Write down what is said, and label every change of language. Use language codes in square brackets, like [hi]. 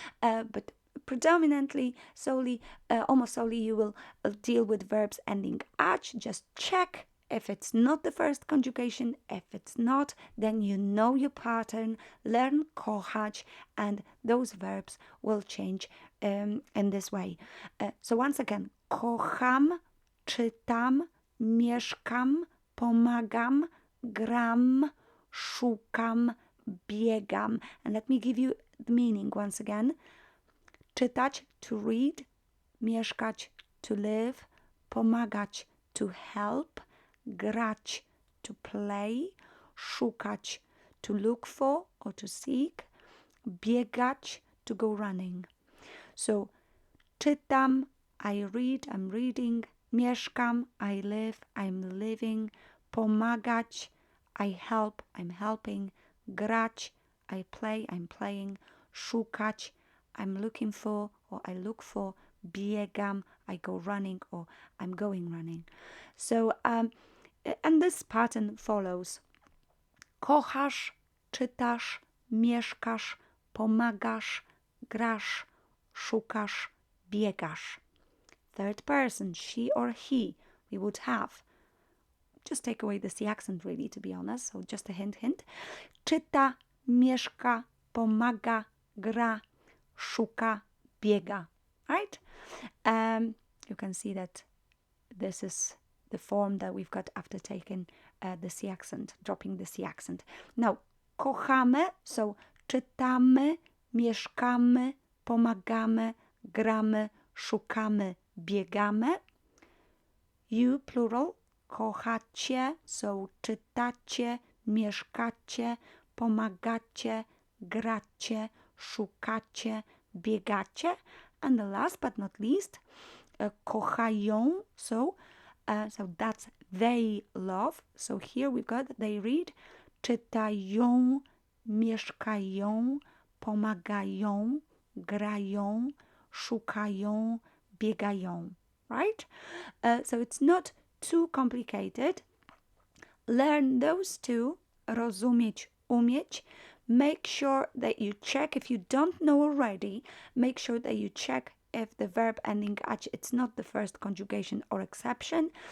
[en] But predominantly, solely, almost solely, you will deal with verbs ending ać. Just check if it's not the first conjugation. If it's not, then you know your pattern, learn kochać, and those verbs will change in this way. So once again, [pl] kocham, czytam, mieszkam, pomagam, gram, szukam, biegam. [en] And let me give you the meaning once again. Czytać, to read, mieszkać, to live, pomagać, to help, grać, to play, szukać, to look for or to seek, biegać, to go running. So czytam, I read, I'm reading, mieszkam, I live, I'm living, pomagać, I help, I'm helping, grać, I play, I'm playing, szukać, I'm looking for or I look for, biegam, I go running or I'm going running. So, and this pattern follows. [pl] Kochasz, czytasz, mieszkasz, pomagasz, grasz, szukasz, biegasz. [en] Third person, she or he, we would have. Just take away the C accent, really, to be honest. So just a hint. [pl] Czyta, mieszka, pomaga, gra, szuka, biega. [en] Right? You can see that this is the form that we've got after taking the C accent, dropping the C accent. [pl] Now, kochamy, so czytamy, mieszkamy, pomagamy, gramy, szukamy, biegamy. [en] You, plural, [pl] kochacie, so czytacie, mieszkacie, pomagacie, gracie, szukacie, biegacie. [en] And the last but not least, [pl] kochają, [en] so that's they love. So here we've got they read, [pl] czytają, mieszkają, pomagają, grają, szukają, biegają, [en] right? So it's not too complicated. Learn those two, [pl] rozumieć, umieć. [en] Make sure that you check, if you don't know already, make sure that you check if the verb ending ać, it's not the first conjugation or exception.